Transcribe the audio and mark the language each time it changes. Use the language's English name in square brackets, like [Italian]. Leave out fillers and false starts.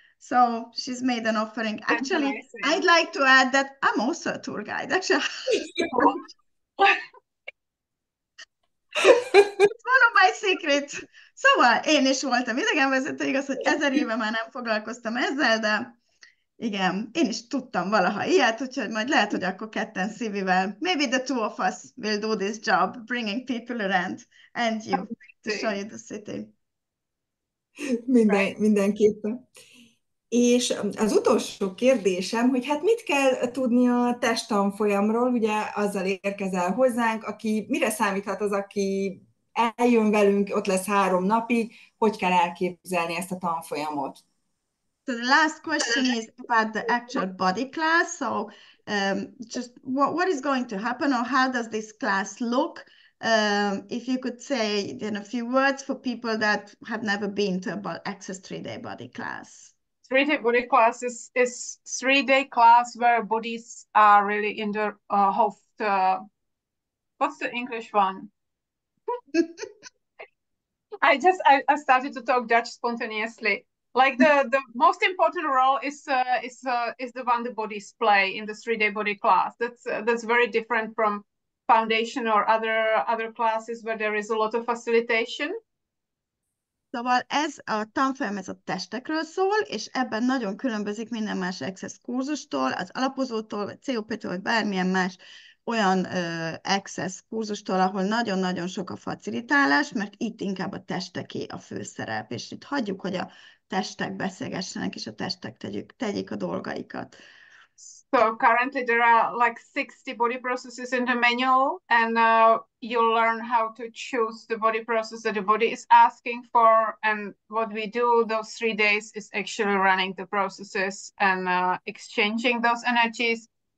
[English] So she's made an offering. Actually, I'd like to add that I'm also a tour guide. Actually, it's one of my secrets. [Hungarian] Szóval én is voltam idegenvezető, igaz, hogy 1000 éve már nem foglalkoztam ezzel, de igen, én is tudtam valaha ilyet, úgyhogy majd lehet, hogy akkor ketten Szívivel, [English] maybe the two of us will do this job, bringing people around and you to show you the city. [Hungarian] Mindenképpen. És az utolsó kérdésem, hogy hát mit kell tudni a testtanfolyamról, ugye azzal érkezel hozzánk, aki mire számíthat az, aki eljön velünk, ott lesz 3 napig, hogy kell elképzelni ezt a tanfolyamot? [English] So the last question is about the actual body class. So just what is going to happen, or how does this class look? If you could say in a few words for people that have never been to a Access 3-day body class. 3-day body class is 3-day class where bodies are really in the what's the English one? I started to talk Dutch spontaneously. Like the most important role is the one the bodies play in the 3-day body class. That's very different from foundation or other classes where there is a lot of facilitation. [Hungarian] Szóval ez a tanfolyam, ez a testekről szól, és ebben nagyon különbözik minden más Access kurzustól, az alapozótól, vagy COP-től, vagy bármilyen más olyan Access kurzustól, ahol nagyon-nagyon sok a facilitálás, mert itt inkább a testeké a főszerep, és itt hagyjuk, hogy a testek beszélgessenek, és a testek tegyék a dolgaikat. [English] So currently there are like 60 body processes in the manual, and you'll learn how to choose the body process that the body is asking for. And what we do those 3 days is actually running the processes and exchanging those energies.